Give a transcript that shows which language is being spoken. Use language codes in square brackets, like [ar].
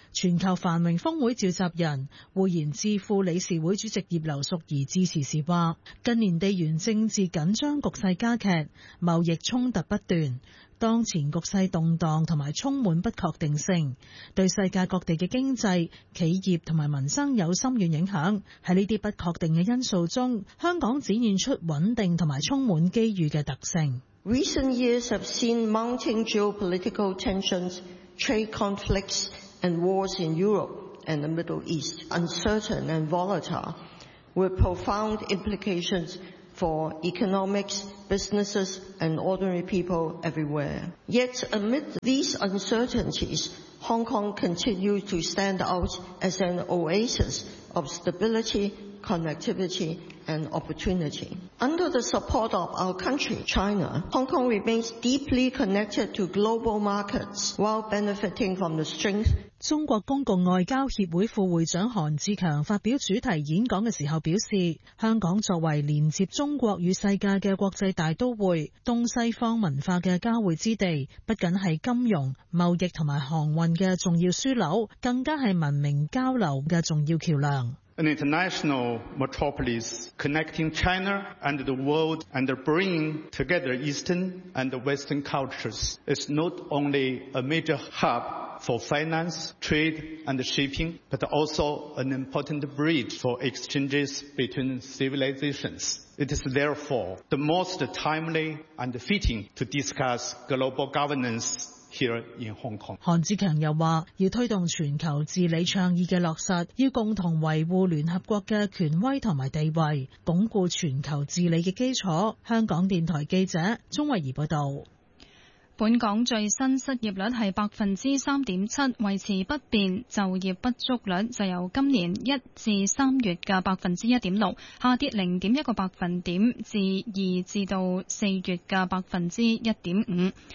[zh] 全球繁荣峰会召集人汇贤智库理事会主席叶刘淑仪致辞时说，近年地缘政政治紧张局势加剧，贸易冲突不断，当前局势动荡和充满不确定性，对世界各地的经济、企业和民生有深远影响。在这些不确定的因素中，香港展现出稳定和充满机遇的特性。 [en] Recent years have seen mounting geopolitical tensions, trade conflicts and wars in Europe and the Middle East, uncertain and volatile, with profound implications for economics, businesses, and ordinary people everywhere. Yet amid these uncertainties, Hong Kong continues to stand out as an oasis of stability, connectivity, and opportunity. Under the support of our country, China, Hong Kong remains deeply connected to global markets while benefiting from the strength. [zh] 中国公共外交协会副会长韩志强发表主题演讲的时候表示，香港作为连接中国与世界的国际大都会，东西方文化的交汇之地，不仅是金融、贸易和航运的重要枢纽，更加是文明交流的重要桥梁。 [en] An international metropolis connecting China and the world and bringing together Eastern and Western cultures is not only a major hub for finance, trade and shipping, but also an important bridge for exchanges between civilizations. It is therefore the most timely and fitting to discuss global governance here in Hong Kong. [zh] 韩志强又说，要推动全球治理倡议的落实，要共同维护联合国的权威和地位，巩固全球治理的基础。香港电台记者钟慧仪报道。本港最新失业率是 3.7%， 维持不变，就业不足率就由今年1至3月的 1.6% 下跌 0.1%， 至2至到4月的 1.5%。